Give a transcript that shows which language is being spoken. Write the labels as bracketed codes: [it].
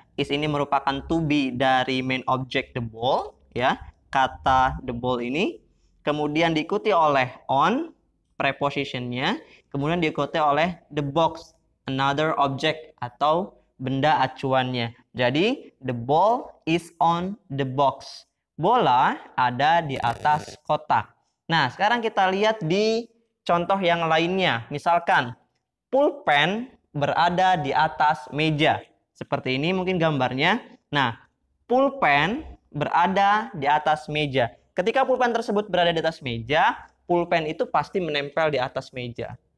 [id] is ini merupakan to be dari main object the ball, ya, kata the ball ini. Kemudian diikuti oleh on, prepositionnya. Kemudian diikuti oleh the box, another object atau benda acuannya. Jadi, [en] the ball is on the box. [id] Bola ada di atas kotak. Nah, sekarang kita lihat di contoh yang lainnya. Misalkan, pulpen berada di atas meja. Seperti ini mungkin gambarnya. Nah, pulpen berada di atas meja. Ketika pulpen tersebut berada di atas meja, pulpen itu pasti menempel di atas meja.